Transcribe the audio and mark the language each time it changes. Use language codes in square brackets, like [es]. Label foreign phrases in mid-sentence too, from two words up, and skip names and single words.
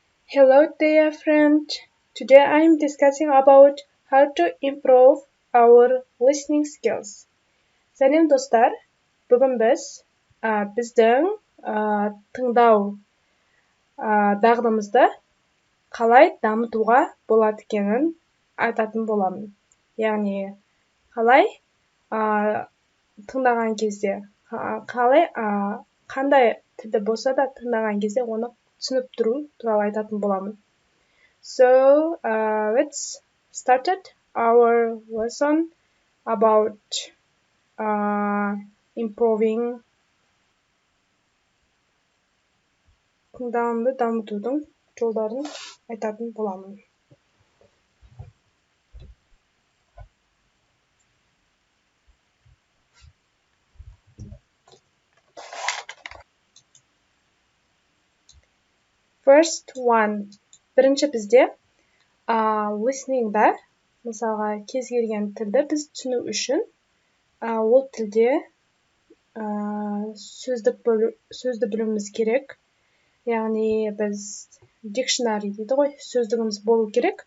[en] Hello dear friend. Today I am discussing about how to improve our listening skills. [kk] Сәлем достар. Бүгін біз біздің тыңдау дағдымызды қалай дамытуға болады екенін айтатын боламын. Яғни қалай тыңдаған кезде қалай қандай тілді болса да тыңдаған кезде оны түсініп тұру туралы айтатын боламын. [en] So let's start our lesson about improving [kk] тыңдауды дамытудың жолдарын айтатын боламын. [en] First one. [kk] Бірінші бізде listeningда, мысалға кез келген тілді біз түсіну үшін ол тілде сөзді білуіміз керек. Яғни біз dictionary дейді ғой, сөздігіміз болу керек.